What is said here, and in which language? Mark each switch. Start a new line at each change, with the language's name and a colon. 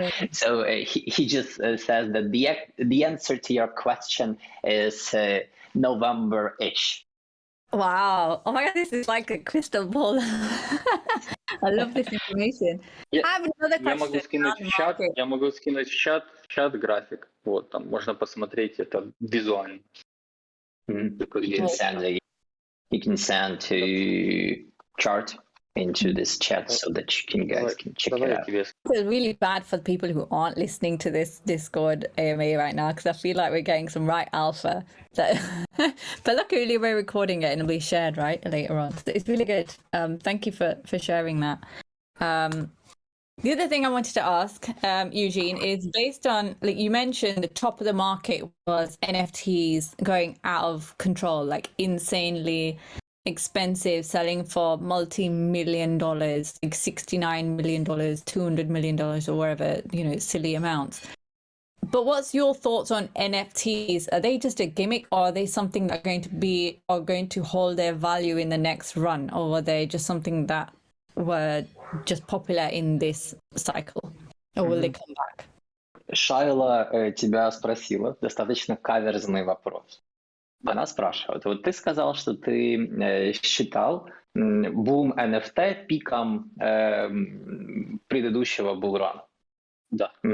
English: So he just says that the answer to your question is November-ish. Wow. Oh my God, this is like a crystal ball. I love this information. I have another question.
Russian: Я могу скинуть в чат график. Вот, там можно посмотреть это визуально.
English: You can send to chart into this chat so that you guys can check it out. It's really bad for the people who aren't listening to this Discord AMA right now, because I feel like we're getting some right alpha. But luckily we're recording it and it'll be shared right later on. So it's really good. Thank you for sharing that. The other thing I wanted to ask, Eugene, is based on, like you mentioned, the top of the market was NFTs going out of control, like insanely expensive, selling for multi-million dollars, like $69 million, $200 million, or wherever, silly amounts. But what's your thoughts on NFTs? Are they just a gimmick, or are they something that are going to hold their value in the next run, or are they just something that were just popular in this cycle, or will they come back?
Russian: Шайла тебя спросила достаточно каверзный вопрос. Она спрашивает, вот ты сказал, что ты считал бум NFT пиком предыдущего булрана. Да.